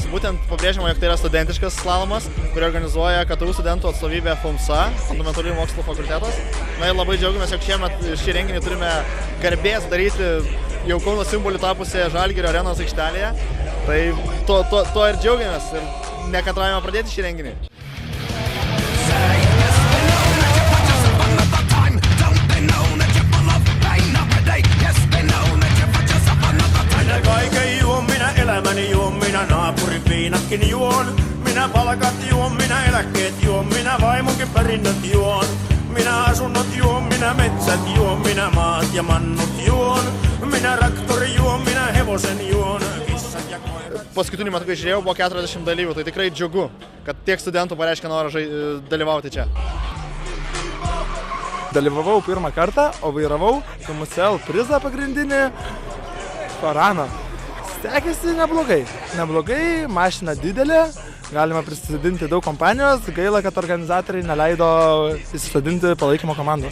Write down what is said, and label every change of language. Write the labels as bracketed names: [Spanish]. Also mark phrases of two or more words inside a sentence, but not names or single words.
[Lithuanian] Būtent pabrėžiama, jog tai yra studentiškas slalomas, kurį organizuoja KTU studentų atstovybė FUMSA, Fundamentaliųjų mokslų fakultetas. Na ir labai džiaugiamės, jog šiemet šį renginį turime garbės daryti jau Kauno simboliu tapusią Žalgirio arenos aikštelėje. Tai to ir džiaugiamės ir nekantraujame pradėti šį renginį. [Finnish] Kaiken juon, minä elämäni juon, minä naapurin viinatkin juon. Minä palkat juon, minä eläkkeet juon, minä vaimonkin perinnöt juon. Minä asunnot juon, minä metsät juon, minä maat ja mannut juon. Minä traktori juon, minä hevosen juon, kissat ja koirat. [Lithuanian] Paskutinį metu, kai žiūrėjau, buvo 40 dalyvių, tai tikrai džiugu, kad tiek studentų pareiškė norą dalyvauti čia. Dalyvavau pirmą kartą, o vairavau KMSL prizą pagrindinį Šaraną. Sekėsi neblogai. Neblogai, mašina didelė, galima prisidinti daug kompanijos, gaila, kad organizatoriai neleido įsisodinti palaikymo komandos.